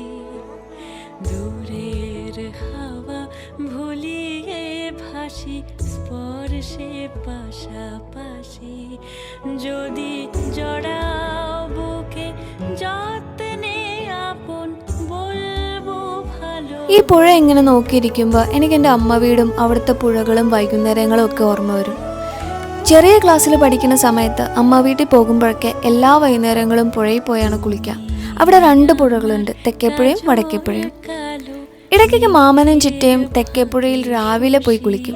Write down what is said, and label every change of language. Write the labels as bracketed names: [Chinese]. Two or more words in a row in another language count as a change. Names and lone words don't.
[Bangla] দূরের হাওয়া ভুলিয়ে ভাসি স্পর্শে পাশাপাশি, যদি জড়াও বুকে যত্নে আপন বলবো ভালো. [Malayalam] ഈ പുഴ ഇങ്ങനെ നോക്കിയിരിക്കുമ്പോൾ എനിക്ക് എൻ്റെ അമ്മ വീടും അവിടുത്തെ പുഴകളും വൈകുന്നേരങ്ങളും ഒക്കെ ഓർമ്മ വരും. ചെറിയ ക്ലാസ്സിൽ പഠിക്കുന്ന സമയത്ത് അമ്മ വീട്ടിൽ പോകുമ്പോഴൊക്കെ എല്ലാ വൈകുന്നേരങ്ങളും പുഴയിൽ പോയാണ് കുളിക്കുക. അവിടെ 2 പുഴകളുണ്ട്, തെക്കേപ്പുഴയും വടക്കേപ്പുഴയും. ഇടയ്ക്കൊക്കെ മാമനും ചിറ്റയും തെക്കേപ്പുഴയിൽ രാവിലെ പോയി കുളിക്കും.